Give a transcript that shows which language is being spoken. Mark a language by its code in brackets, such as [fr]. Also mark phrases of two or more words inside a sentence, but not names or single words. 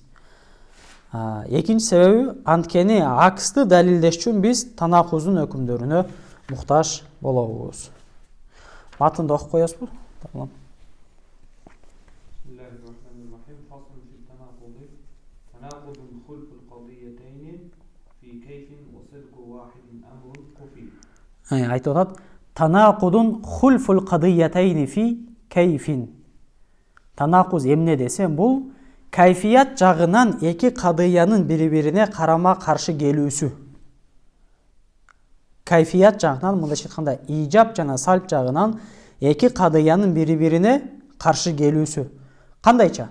[ky] Экинчи себеби, анткени акысты далилдеш үчүн биз танакуздун өкүмдөрүнө муктаж болобуз. Матынды окуп коесузбу? Тамам. Айтып атат, [ar] التناقض اختلاف القضيتين في الكيف. [ky] Танакуз эмне десе, бул кайфият жагынан эки кадыянын бири-бирине карама каршы келүүсү. Кайфият жагынан, мындайча айтканда, ижап жана сальп жагынан эки кадыянын бири-бирине каршы келүүсү. Кандайча?